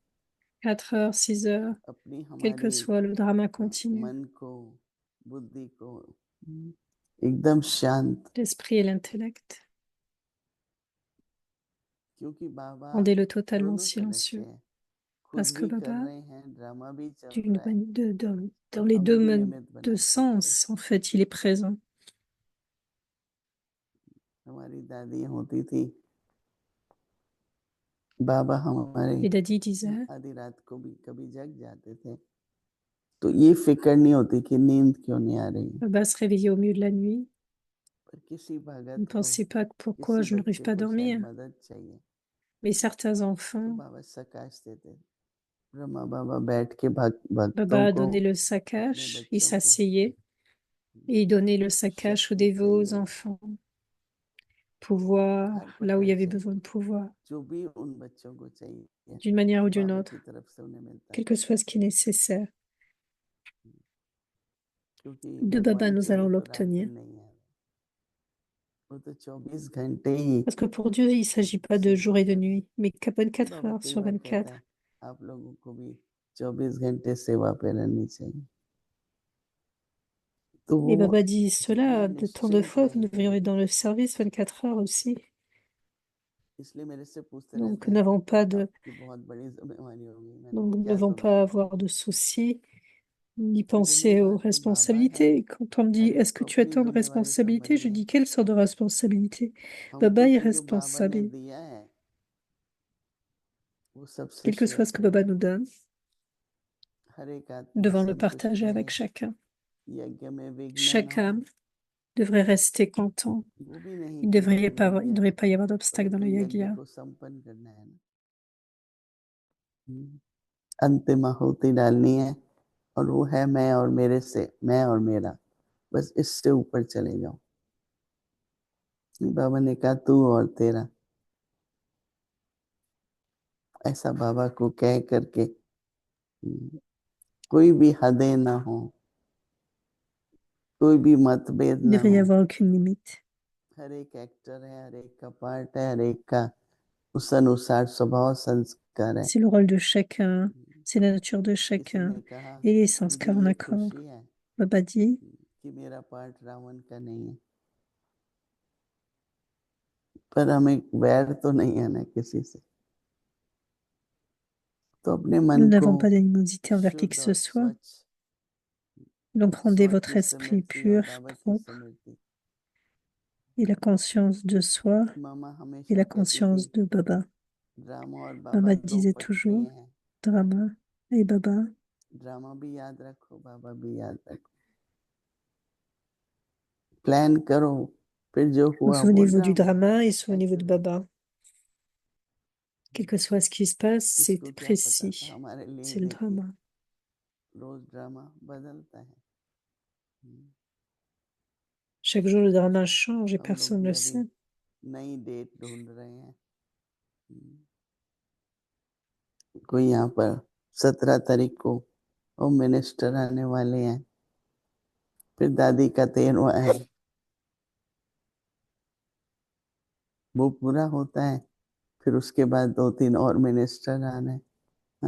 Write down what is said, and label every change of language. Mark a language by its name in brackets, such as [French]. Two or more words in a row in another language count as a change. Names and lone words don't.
[French] 4 heures, 6 heures, [Hindi] अपनी [French] quel que [Hindi] हमारी [French] soit le drama continue. [Hindi] मन को, बुद्धि को एकदम शांत, [French] L'esprit et l'intellect, [Hindi] क्योंकि बाबा [French] rendez-le totalement [Hindi] दोनों तरह से [French] silencieux. [Hindi] है, खुद [French] Parce que [Hindi] भी कर [French] Baba, [Hindi] रहे हैं, ड्रामा भी चल रहा है [French] dans [Hindi] और [French] les [Hindi] हमें [French] deux, [Hindi] भी निमित्त बना [French] deux [Hindi] के चल। [French] sens, en fait, il est présent. [Hindi] हमारी दादी होती थी, बाबा हमारे [French] Et Daddy disait, [Hindi] आधी रात को भी कभी जग जाते थे, तो ये फिक्र नहीं होती कि नींद क्यों नहीं आ रही। [French] Baba se réveillait au milieu de la nuit. [Hindi] पर किसी [French] Ne [Hindi] भगत को, [French] pensez pas que pourquoi [Hindi] किसी [French] je n'arrive [Hindi] बच्चे [French] pas à [Hindi] को शायद [French] dormir. [Hindi] मदद चाहिए, [French] Mais certains [Hindi] तो [French] enfants, [Hindi] बाबा सकाश देते। ब्रह्मा बाबा बैठ के [French] Baba [Hindi] भक्तों [French] a [Hindi] को, [French] donné le [Hindi] अपने [French] sakash, il [Hindi] बच्चों को [French] s'asseyait et il donnait le sakash aux [Hindi] शक्ति [French] dévots, aux [Hindi] चाहिए, [French] enfants. Pouvoir, [Hindi] हर [French] là où il y [Hindi] प्रकार [French] avait [Hindi] से [French] besoin de pouvoir, [Hindi] जो भी उन बच्चों को चाहिए [French] d'une manière ou d'une [Hindi] बाबा [French] autre, [Hindi] की तरफ से उन्हें मिलता [French] quel [Hindi] है, [French] que soit ce qui est nécessaire. [Hindi] क्योंकि [French] De Baba, [Hindi] भगवान [French] nous [Hindi] के लिए [French] allons [Hindi] तो रात [French] l'obtenir. [Hindi] दिन नहीं है, वो तो 24 घंटे ही [French] Parce que pour Dieu, il ne s'agit pas de jour [Hindi] सेवा [French] et de [Hindi] कर। [French] nuit, mais qu'à [Hindi] तो [French] 24 [Hindi] बाबा [French] heures [Hindi] कई [French] sur [Hindi] बार कहता [French] 24. [Hindi] है आप लोगों को भी 24 घंटे सेवा पे रहनी चाहिए। तो [French] Et [Hindi] वो [French] Baba dit [Hindi] जितना [French] cela, de tant de [Hindi] निश्चिंत [French] fois, nous devrions [Hindi] रहेंगे, [French] être dans le service 24 heures aussi. [Hindi] इसलिए मेरे से पूछते [French] Donc, [Hindi] रहते हैं आपकी बहुत बड़ी जिम्मेवारी होगी। मैंने [French] nous [Hindi] कहा [French] ne [Hindi] क्या [French] devons pas [Hindi] जिम्मेवारी? [French] avoir de soucis ni penser aux [Hindi] जिम्मेवार तो बाबा है, [French] responsabilités. Et quand on me dit, [Hindi] अरे [French] est-ce que [Hindi] आपको [French] tu as [Hindi] अपनी [French] tant de [Hindi] जिम्मेवारी [French] responsabilités? Je [Hindi] समझनी है। [French] dis, quelle sorte de responsabilité? [Hindi] हमको [French] Baba est [Hindi] तो जो बाबा ने [French] responsable, [Hindi] दिया है वो सबसे [French] quel que [Hindi] शेयर [French] soit ce que [Hindi] करना [French] Baba [Hindi] है। [French] nous donne, [Hindi] हर एक [French] nous [Hindi] आत्मा [French] devons le [Hindi] संतुष्ट [French] partager [Hindi] रहे, [French] avec chacun. [Hindi] यज्ञ में विघ्न न [French] Chaque [Hindi] हो। [French] âme devrait rester content. [Hindi] वो भी नहीं [French] Il ne [Hindi] कि [French] il devrait pas y avoir d'obstacle dans [Hindi] परंतु [French] le [Hindi] यज्ञ [French] yagya. [Hindi] को संपन्न करना है ना। अंतिम आहुति डालनी है और वो है मैं और मेरे से, मैं और मेरा, बस इससे ऊपर चले जाओ। बाबा ने कहा तू और तेरा, ऐसा बाबा को कह करके कोई भी हदें ना हो, कोई भी मतभेद [French] Il ne [Hindi] ना [French] devrait y [Hindi] हो। [French] avoir aucune limite. [Hindi] हर एक एक्टर है, हर एक का पार्ट है, हर एक का उस अनुसार स्वभाव संस्कार है। [French] C'est le rôle de chacun, c'est la nature de chacun et les sanskars en accord. Baba dit, [Hindi] कि मेरा पार्ट रावण का नहीं है, पर हमें वैर तो नहीं है ना किसी से, तो अपने [French] nous [Hindi] मन को [French] n'avons pas d'animosité envers qui que [Hindi] शुद्ध [French] ce [Hindi] और [French] soit. [Hindi] स्वच्छ, [French] Donc rendez votre [Hindi] स्वकी [French] esprit [Hindi] स्मृति और [French] pur, [Hindi] बाबा की [French] propre, [Hindi] स्मृति। [French] et la conscience de soi [Hindi] मामा [French] et [Hindi] हमेशा [French] la [Hindi] कहती थी [French] conscience de Baba. [Hindi] ड्रामा और बाबा [French] Mama [Hindi] दो [French] disait [Hindi] पटरियां [French] toujours, [Hindi] हैं, [French] drama et Baba. [Hindi] ड्रामा भी याद रखो, बाबा भी याद रखो, प्लान करो, फिर जो [French] Donc [Hindi] हुआ वो [French] souvenez-vous du [Hindi] ड्रामा। [French] drama et souvenez-vous de [Hindi] एक्चुअली [French] Baba. Quel que soit ce qui se passe, c'est [Hindi] किसको क्या पता था, [French] précis. [Hindi] हमारे लिए [French] C'est le [Hindi] देखिए [French] drama. [Hindi] रोज ड्रामा बदलता है। [French] Chaque jour, le drama change et [Hindi] हम लोग [French] personne [Hindi] भी [French] ne le [Hindi] अभी [French] sait. [Hindi] नई डेट ढूंढ रहे हैं। कोई यहाँ पर 17 तारीख को [English] home minister [Hindi] आने वाले हैं, फिर दादी का 13वां है, वो पूरा होता है, फिर उसके बाद 2-3 और मिनिस्टर आने हैं।